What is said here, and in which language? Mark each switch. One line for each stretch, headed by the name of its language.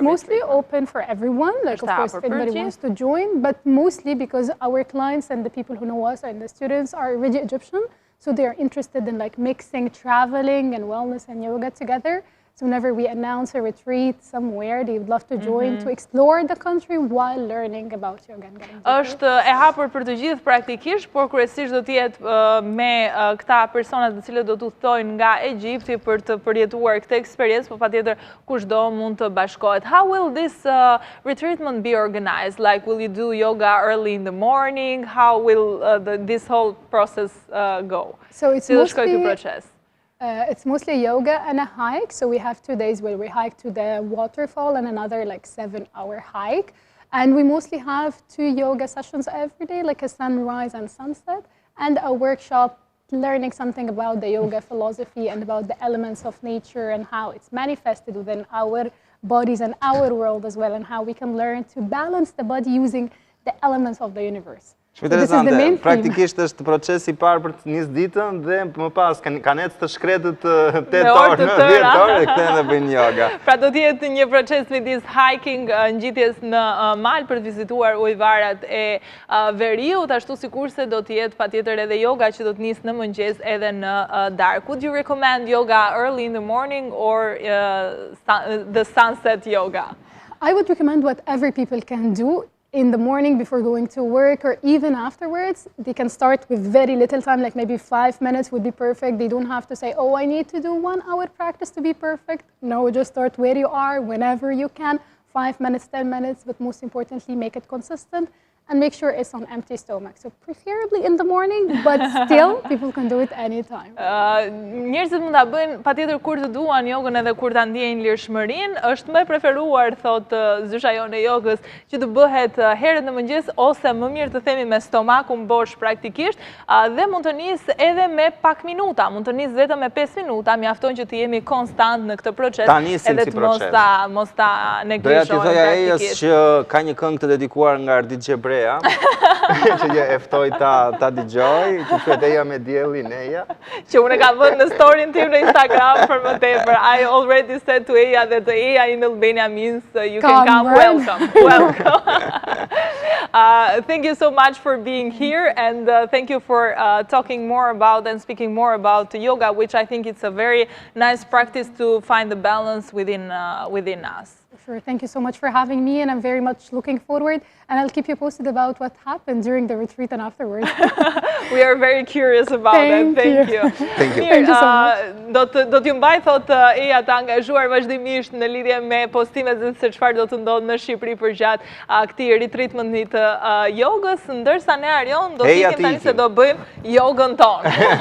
English: It's mostly open for everyone, like of course if anybody wants to join, but mostly because our clients and the people who know us and the students are already Egyptian, so they are interested in like mixing traveling and wellness and yoga together. So whenever we announce a retreat somewhere, they would love to join to explore the country while learning about yoga and getting deeper.
Albanian: Është e hapur për të gjithë praktikisht, por kryesisht do të jetë me këta persona të cilët do të udhtojnë nga Egjipti për të përjetuar këtë eksperiencë, por patjetër kushdo mund të bashkohet.
English: How will this retreatment be organized? Like, will you do yoga early in the morning? How will this whole process go? So it's It's mostly yoga and a hike. So we have 2 days where we hike to the waterfall and another like 7-hour hike. And we mostly have 2 yoga sessions every day, like a sunrise and sunset, and a workshop learning something about the yoga philosophy and about the elements of nature and how it's manifested within our bodies and our world as well, and how we can learn to balance the body using the elements of the universe.
Albanian: Shumë interesante, praktikisht është procesi i parë për të nisë ditën dhe më pas kanë ecë të shkretët 8 orë, 10 orë dhe kthehen dhe bëjnë yoga. Pra do të jetë një proces midis hiking, ngjitjes në mal për të vizituar ujvarat e veriut, ashtu sikurse do të jetë patjetër edhe yoga që do të nisë në mëngjes edhe në darkë.
English: Would you recommend yoga early in the morning or the sunset yoga? I would recommend whatever people can do. In the morning before going to work or even afterwards, they can start with very little time, like maybe 5 minutes would be perfect. They don't have to say, oh, I need to do 1 hour practice to be perfect. No, just start where you are, whenever you can, 5 minutes, 10 minutes, but most importantly, make it consistent and make sure it's on empty stomach. So preferably in the morning, but still, people can do it anytime.
Albanian: Njerëzit mund ta bëjnë patjetër kur të duan jogën edhe kur ta ndjejnë lirshmërinë. Është më preferuar, thotë zysha jonë e jogës, që të bëhet herët në mëngjes ose më mirë të themi me stomakun bosh praktikisht, dhe mund të nisë edhe me pak minuta, mund të nisë vetëm me 5 minuta, mjafton që të jemi konstant në këtë proces edhe të mos ta neglizhojmë. Doja t'i thoja Ejës që ka një këngë të dedikuar nga Ardit Gjebrea, që je eftoj ta dëgjoj, që thuhet Eja me diellin Eja. Që unë kam vënë në storyn tim në Instagram për më tepër.
English: I already said to Eja that the Eja in Albania means you can come, welcome. Thank you so much for being here, and thank you for talking more about and speaking more about yoga, which I think it's a very nice practice to find the balance within us. Sure, thank you so much for having me, and I'm very much looking forward, and I'll keep you posted about what happened during the retreat and afterwards. We are very curious about it. Thank you. Thank you. Thank you so much.
Albanian: Do t'ju mbaj, thot Eja, të angazhuar vazhdimisht në lidhje me postimet dhe se çfarë do të ndodhë në Shqipëri përgjatë këtij retreatmentit të jogës, ndërsa ne Arjon do t'ikim tani se do bëjmë jogën tonë.